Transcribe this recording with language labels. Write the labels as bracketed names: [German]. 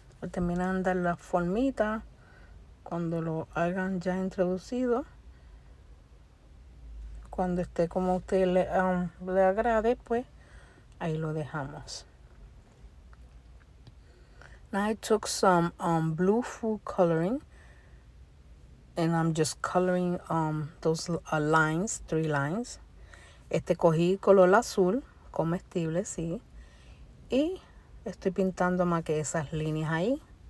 [Spanish] Terminan de dar la formita cuando lo hagan ya introducido, cuando esté como a usted le agrade, pues ahí lo dejamos. [English] Now I took some blue food coloring and I'm just coloring those lines, 3 lines. [Spanish] Cogí color azul comestible, sí, y estoy pintando más que esas líneas ahí.